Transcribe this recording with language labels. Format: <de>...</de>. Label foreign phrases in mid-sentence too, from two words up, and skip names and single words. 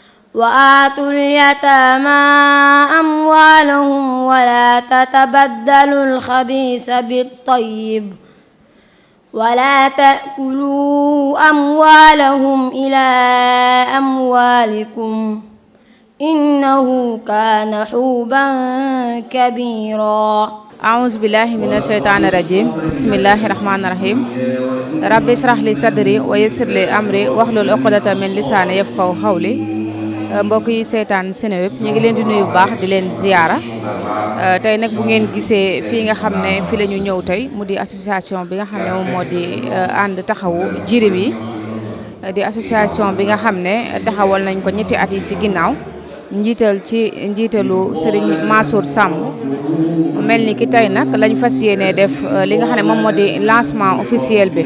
<ar>وآتوا اليتامى أموالهم ولا تتبدلوا الخبيث بالطيب ولا تأكلوا أموالهم إلى أموالكم إنه كان حوبا كبيرا. أعوذ بالله من الشيطان الرجيم بسم الله الرحمن الرحيم ربي اشرح لي صدري ويسر لي أمري واحلل عقدة من لساني يفقهوا قولي.</ar> <wo>mbokk yi seetaan Seneweb ñu ngi leen di nuyu bu baax di leen ziyaara tey nag bu ngeen gisee fii nga xam ne fi la ñu ñëw tey mu di association bi nga xam ne moom moo di ànd taxawu jirim yi di association bi nga xam ne taxawal nañ ko ñetti at yi ci ginnaaw njiitalu Serigne Mansour Samb mel ni ki tey nag lañ fas yéene def li nga xam ne moom moo di</wo> <fr>lancement officiel</fr> <wo>bi</wo>